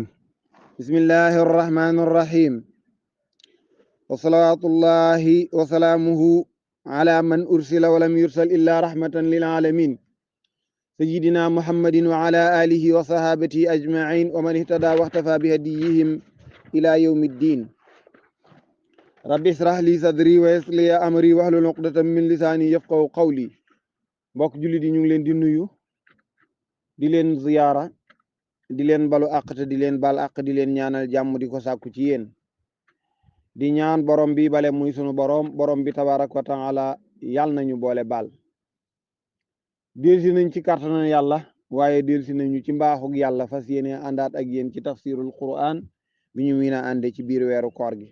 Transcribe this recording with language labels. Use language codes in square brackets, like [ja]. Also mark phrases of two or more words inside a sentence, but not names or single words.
[ar] بسم الله الرحمن الرحيم، وصلوات الله وسلامه على من أرسل ولم يرسل إلا رحمة للعالمين، سيدنا محمد وعلى آله وصحابته أجمعين ومن اهتدى واختفى بهديهم إلى يوم الدين. رب اشرح لي صدري ويسر لي أمري واحلل عقدة من لساني يفقهوا قولي. [wo] mbokk jullit yi ñu ngi leen di nuyu di leen ziyaara di leen balu àq te di leen bal àq di leen ñaanal jàmm di ko sàkku ci yéen di ñaan borom bi bale muy sunu borom bi [ar] تبارك وتعالى [wo] yàlla nañu boole baal. delsi nañ ci kàttanal yàlla waaye delsi nañu ci mbaaxug yàlla fas yéene àndaat ak yéen ci tafsirul quran bi ñu miin a ànde ci biir weeru koor gi.